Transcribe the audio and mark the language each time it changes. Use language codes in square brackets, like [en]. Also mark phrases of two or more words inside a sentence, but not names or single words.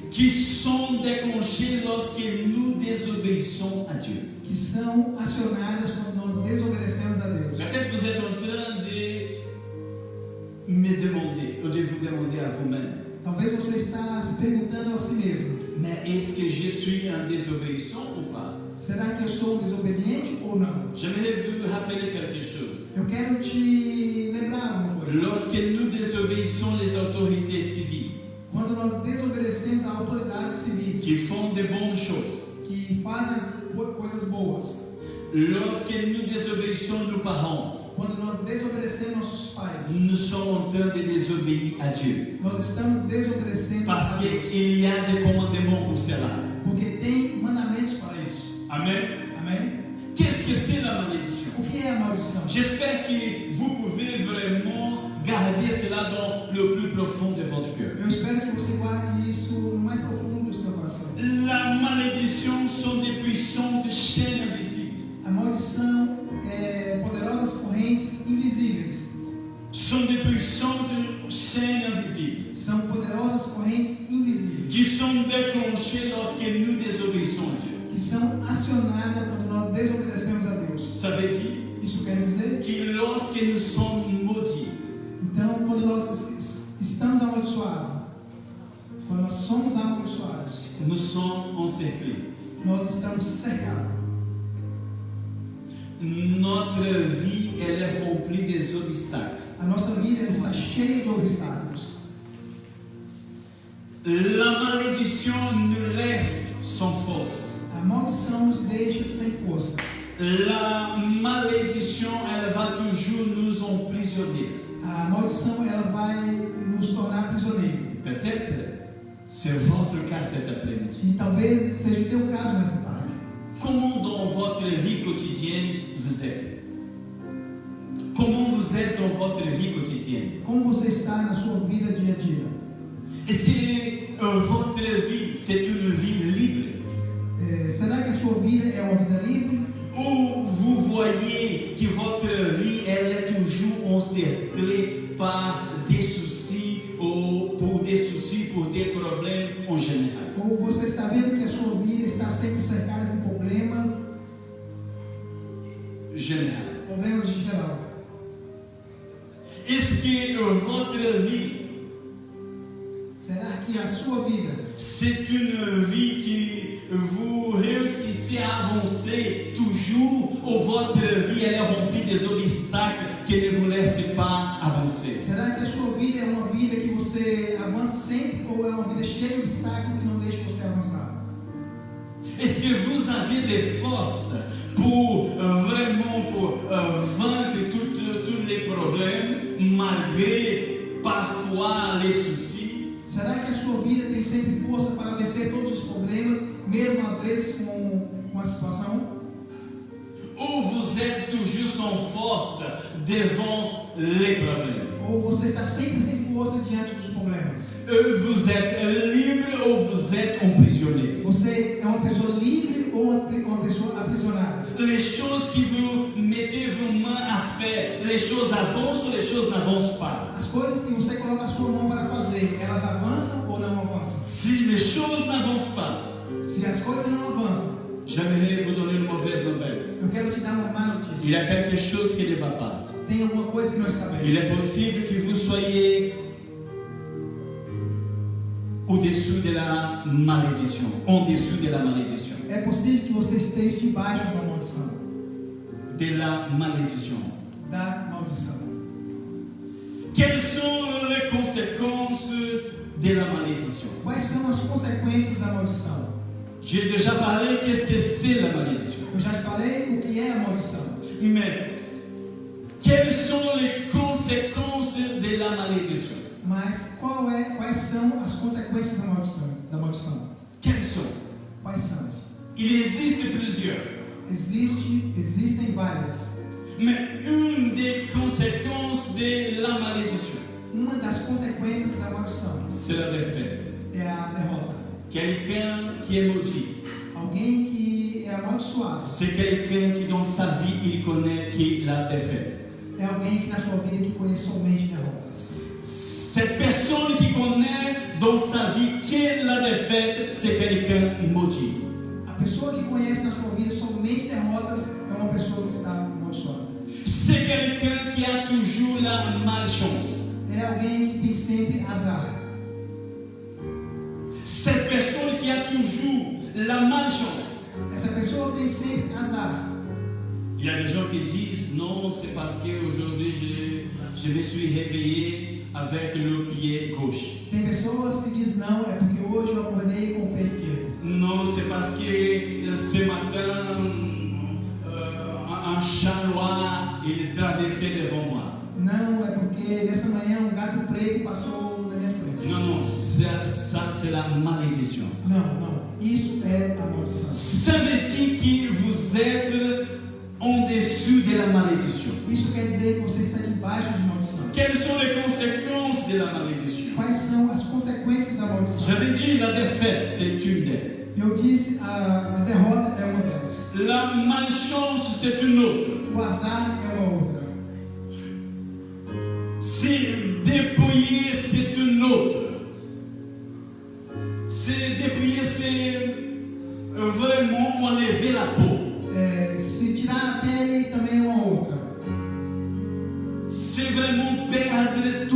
[fr] qui sont déclenchées lorsque nous désobéissons à Dieu. [pt] que são acionadas quando nós desobedecemos a Deus. [fr] Peut-être vous êtes en train de me demander, ou de vous demander à vous-même, [pt] Talvez você está se perguntando a si mesmo: [fr] mais est-ce que je suis un désobéissant ou pas? [pt] será que eu sou um desobediente ou não? [fr] J'aimerais vous rappeler quelque chose. [pt] Eu quero te lembrar uma coisa. [fr] Lorsque nous désobéissons les autorités civiles, [pt] Quando nós desobedecemos a autoridades civis [fr] qui font de bonnes choses, [pt] que fazem as coisas boas, [fr] lorsque nous désobéissons nos parents, [pt] quando nós desobedecemos nossos pais, [fr] nous sommes en train de désobéir à Dieu. [pt] nós estamos desobedecendo [fr] Parce [pt] a Deus. [fr] qu'il y a des commandements pour cela. [pt] Porque tem mandamentos para isso. [fr] Amen. [pt] Amém? [fr] Qu'est-ce que c'est la malédiction? [pt] O que é a maldição? [fr] J'espère que vous pouvez vraiment garder cela dans le plus profond de votre cœur. [pt] Eu espero que você guarde isso no mais profundo do seu coração. [fr] La malédiction sont des puissantes chaînes invisibles. [pt] A maldição é poderosas correntes invisíveis. [fr] Sont des puissantes chaînes invisibles [pt] São poderosas correntes invisíveis [fr] qui sont déclenchées lorsque nous désobéissons à Dieu. [pt] que são acionadas quando nós desobedecemos a Deus. [fr] Ça veut dire [pt] Isso quer dizer [fr] que lorsque nous sommes maudits, [pt] Então, quando nós estamos amaldiçoados, quando nós somos amaldiçoados, [fr] nous sommes encerclés. [pt] nós estamos cercados. [fr] Notre vie, elle est remplie des obstacles. [pt] A nossa vida ela está cheia de obstáculos. [fr] La malédiction nous laisse sans force. [pt] A maldição nos deixa sem força. [fr] La malédiction, elle va toujours nous emprisonner. [pt] A maldição ela vai nos tornar prisioneiros. [fr] Peut-être c'est votre cas cet après-midi. E talvez seja o teu caso nessa tarde. Comment dans votre vie quotidienne vous êtes? Comment vous êtes dans votre vie quotidienne? [pt] Como você está na sua vida dia a dia? [fr] Est-ce que votre vie, c'est une vie libre? [pt] Será que a sua vida é uma vida livre? [fr] Ou vous voyez que votre vie, elle est toujours encerclée par des soucis ou pour des problèmes en général? [pt] Ou você está vendo que a sua vida está sempre cercada com problemas [fr] Général. [pt] de geral? [fr] Est-ce que votre vie, [pt] Será que a sua vida [fr] c'est une vie que vous réussissez à avancer toujours ou votre vie, elle est remplie des obstacles qui ne vous laissent pas avancer? [pt] Será que a sua vida é uma vida que você avança sempre ou é uma vida cheia de obstáculos que não deixa você avançar? [fr] Est-ce que vous avez des forces pour vraiment vaincre tous les problèmes malgré parfois les soucis? [pt] Será que a sua vida tem sempre força para vencer todos os problemas, mesmo às vezes com a situação? [fr] Ou vous êtes toujours sans force devant les problèmes? [pt] Ou você está sempre sem força diante dos problemas? [fr] Vous êtes libre ou vous êtes emprisonné? [pt] Você é uma pessoa livre ou uma pessoa aprisionada? [fr] Les choses que vous mettez vos mains à faire, les choses avancent ou les choses n'avancent pas? [pt] As coisas que você coloca a sua mão para fazer, elas avançam ou não avançam? [fr] Si les choses n'avancent pas, [pt] Se as coisas não avançam, [fr] j'aimerais vous donner une mauvaise nouvelle. [pt] eu quero te dar uma má [fr] Il [pt] notícia. [fr] y a quelque chose qui ne va pas. [pt] Tem alguma coisa que não está bem. [fr] Il est possible que vous soyez au-dessous de la malédiction, en dessous de la malédiction, [pt] É possível que você esteja debaixo de uma maldição. [fr] de la malédiction. [pt] Da maldição. [fr] Quelles sont les conséquences de la malédiction? [pt] Quais são as consequências da maldição? [fr] J'ai déjà parlé qu'est-ce que c'est la malédiction. [pt] Eu já te falei o que é a maldição. [fr] Mais quelles sont les conséquences de la malédiction? [pt] Mas quais são as consequências da maldição? [fr] Quelles sont? [pt] Quais são? [fr] Il existe plusieurs. [pt] Existem várias. [fr] Mais une des conséquences de la malédiction, [pt] Uma das consequências da maldição [fr] c'est la défaite. [pt] é a derrota. [fr] Quelqu'un qui est maudit, [pt] Alguém que é amaldiçoado [fr] c'est quelqu'un qui dans sa vie, il connaît que la défaite. [pt] é alguém que na sua vida que conhece somente derrotas. [fr] Cette personne qui connaît dans sa vie que la défaite, c'est quelqu'un maudit. [pt] A pessoa que conhece na sua vida somente derrotas é uma pessoa que está amaldiçoada. [fr] C'est quelqu'un qui a toujours la malchance. [pt] É alguém que tem sempre azar. [fr] Cette personne qui a toujours la malchance. [pt] Essa pessoa tem sempre azar. [fr] Il y a des gens qui disent non, c'est parce qu'aujourd'hui je me suis réveillé avec le pied gauche. [pt] Tem pessoas que dizem não, é porque hoje eu acordei com o pé esquerdo. [fr] Non, c'est parce que ce matin un chat noir il traversait devant moi. [pt] Não, é porque nessa manhã um gato preto passou na minha frente. [fr] Non, non, ça c'est la malédiction. [pt] Não. Isso é a maldição. [fr] Ça veut dire que vous êtes en dessous de la malédiction. [pt] Isso quer dizer que você está debaixo de maldição. [fr] Quelles sont les conséquences de la malédiction? [pt] Quais são as consequências da maldição? [fr] J'avais dit la défaite, c'est une d'elles. [pt] Eu disse a derrota é uma delas. [fr] La malchance, c'est une autre. [pt] O azar é uma outra. [fr] Se dépouiller, c'est une autre. Se dépouiller, c'est vraiment enlever la peau. [pt] Se tirar a pele também é uma outra. [fr] C'est vraiment perdre